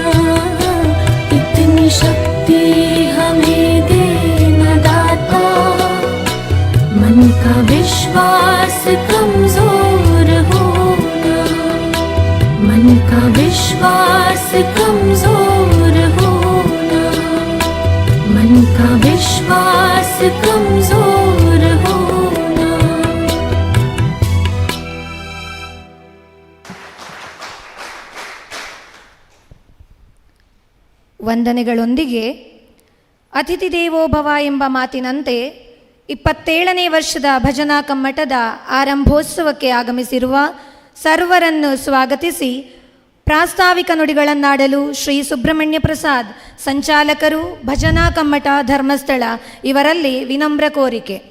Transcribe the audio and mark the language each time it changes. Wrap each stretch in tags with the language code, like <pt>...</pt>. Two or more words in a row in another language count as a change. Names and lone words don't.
<hi>इतनी शक्ति हमें देना दाता, मन का विश्वास कमजोर होना। मन का विश्वास कमजोर होना। मन का विश्वास कमजोर होना।</hi> <kn>ವಂದನೆಗಳೊಂದಿಗೆ ಅತಿಥಿ ದೇವೋಭವ ಎಂಬ ಮಾತಿನಂತೆ 27ನೇ ವರ್ಷದ ಭಜನಾ ಕಮ್ಮಟದ ಆರಂಭೋತ್ಸವಕ್ಕೆ ಆಗಮಿಸಿರುವ ಸರ್ವರನ್ನು ಸ್ವಾಗತಿಸಿ ಪ್ರಾಸ್ತಾವಿಕ ನುಡಿಗಳನ್ನಾಡಲು ಶ್ರೀ ಸುಬ್ರಹ್ಮಣ್ಯ ಪ್ರಸಾದ್ ಸಂಚಾಲಕರು, ಭಜನಾ ಕಮ್ಮಟ, ಧರ್ಮಸ್ಥಳ ಇವರಲ್ಲಿ ವಿನಮ್ರ ಕೋರಿಕೆ.</kn>